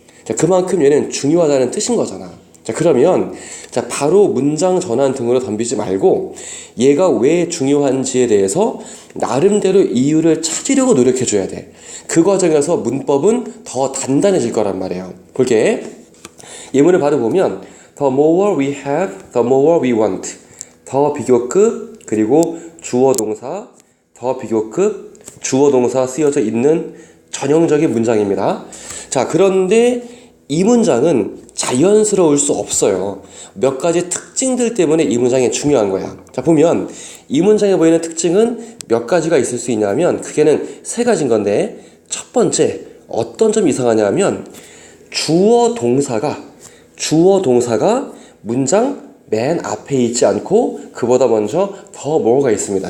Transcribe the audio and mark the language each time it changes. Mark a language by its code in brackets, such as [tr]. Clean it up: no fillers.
[ko] 자, 그만큼 얘는 중요하다는 뜻인 거잖아. 자, 그러면 바로 문장 전환 등으로 덤비지 말고 얘가 왜 중요한지에 대해서 나름대로 이유를 찾으려고 노력해 줘야 돼. 그 과정에서 문법은 더 단단해질 거란 말이에요. 볼게. 예문을 바로 보면 [en] The more we have, the more we want. [ko] 더 비교급 그리고 주어동사, 더 비교급 주어동사 쓰여져 있는 전형적인 문장입니다. 자, 그런데 이 문장은 자연스러울 수 없어요. 몇 가지 특징들 때문에 이 문장이 중요한 거야. 자, 보면 이 문장에 보이는 특징은 몇 가지가 있을 수 있냐면 크게는 세 가지인 건데, 첫 번째 어떤 점이 이상하냐면 주어 동사가 문장 맨 앞에 있지 않고 그보다 먼저 더 more가 있습니다.